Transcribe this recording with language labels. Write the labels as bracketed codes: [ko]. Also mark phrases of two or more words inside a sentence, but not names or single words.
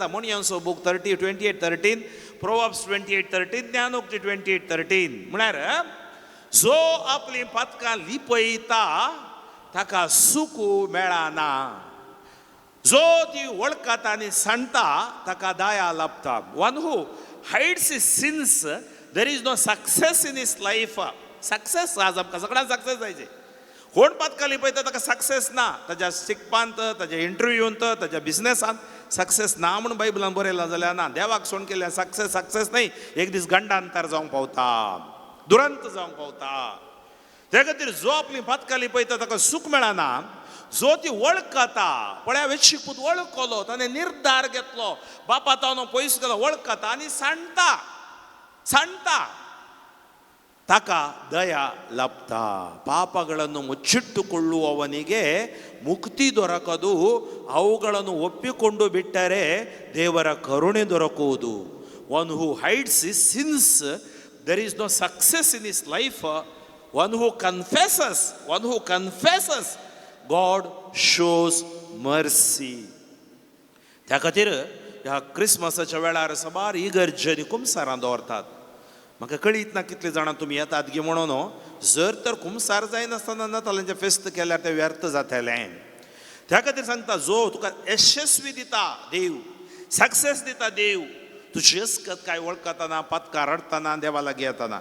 [kok] मणयांचो बूक 28:13, प्रोवर्ब्स 28:13, ज्ञानोक्ती 28:13. म्हळ्यार जो आपली पातकां लिपयता ताका सूख मेळना, जो ती वळखता आनी सांडटा ताका दया लाभता. [en] one who hides his sins there is no success in his life. [kok] सक्सेस आज आमकां सगळ्यांक सक्सेस जायचे. कोण पातकां लिपयता ताका सक्सेस ना. ताच्या शिकपांत, ताच्या इंटरव्यूंत, ताच्या बिझनेसांत सक्सेस ना म्हणून बायबलान बरयलां जाल्यार ना. देवाक सोड केल्यार सक्सेस न्हय. एक दीस गंडांतर जावंक पावता, दुरंत जावंक पावता. त्या खातीर जो आपली पातकाली पळयता ताका सूख मेळना, जो ती वळखता पळय वेशीकूत वळखलो, ताणें निर्धार घेतलो, बापा तावन पयस गेलो वळखता आनी सांडटा ताका दया लाभ. [kn] ಪಾಪಗಳನ್ನು ಮುಚ್ಚಿಟ್ಟುಕೊಳ್ಳುವವನಿಗೆ ಮುಕ್ತಿ ದೊರಕದು, ಅವುಗಳನ್ನು ಒಪ್ಪಿಕೊಂಡು ಬಿಟ್ಟರೆ ದೇವರ ಕರುಣೆ ದೊರಕುವುದು. [en] one who hides his sins, there is no success in his life. One who confesses, God shows mercy. [kok] त्या खातीर ह्या क्रिसमसाच्या वेळार सबार इगर्जेनी कुमसारां दवरतात. म्हाका कळीत ना कितले जाणां तुमी येतात गे म्हणून. जर तर कुमसार जायनासतना नातालांचें फेस्त केल्यार तें व्यर्थ जातलें. त्या खातीर सांगता, जो तुका यशस्वी दिता देव, सक्सेस दिता देव, तुजी अस्कत काय वळखतना, पत्कार रडतना, देवा लागीं येतना.